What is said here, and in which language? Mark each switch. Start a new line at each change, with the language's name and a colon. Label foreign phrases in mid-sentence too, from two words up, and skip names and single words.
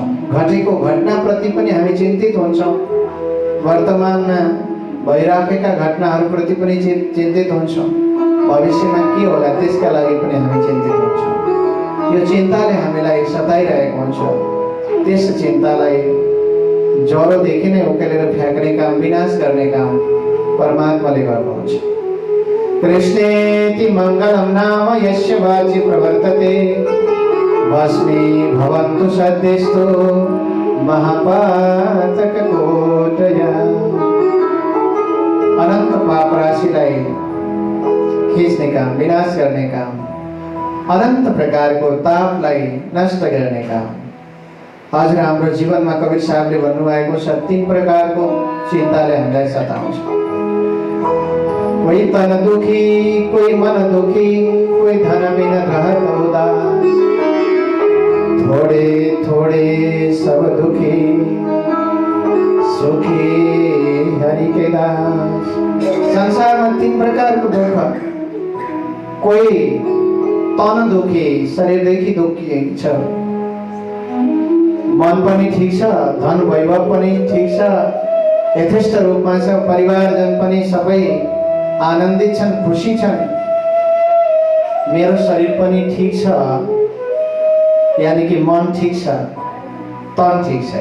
Nepali: घटेको घटनाप्रति पनि हामी चिन्तित हुन्छौँ। वर्तमानमा भइराखेका घटनाहरूप्रति पनि चिन्तित हुन्छौँ। भविष्यमा के होला त्यसका लागि पनि हामी चिन्तित हुन्छौँ। यो चिन्ताले हामीलाई सताइरहेको हुन्छ। त्यस चिन्तालाई ज्वरोदेखि नै उकेलेर फ्याँक्ने काम, विनाश गर्ने काम परमात्माले गर्नुहुन्छ।
Sanskrit: कृष्णेति मङ्गलं नाम यस्य वाचि प्रवर्तते भस्मी भवन्तु सद्यस्तु महापातककोटया।
Nepali: अनन्त पाप राशिलाई खिच्ने काम, विनाश गर्ने काम, अनन्त प्रकारको तापलाई नष्ट गर्ने काम। हजुर हाम्रो जीवनमा कबीर साहबले भन्नुभएको छ, तीन प्रकारको चिन्ताले हामीलाई सताउँछ।
Hindi: कोही तन दुखी, कोही मन दुखी, कोही धन बिन रहत उदास। थोड़े थोड़े सब दुखी, सुखी हरि के दास।
Nepali: संसारमा तीन प्रकारको दुःख। कोही तन दुखी, शरीरदेखि दुखी छ, मन पनि ठिक छ, धन वैभव पनि ठिक छ, यथेष्ट रूपमा छ, परिवारजन पनि सबै आनन्दित छन्, खुसी छन्, मेरो शरीर पनि ठिक छ, यानी कि मन ठिक छ, तन ठिक छ।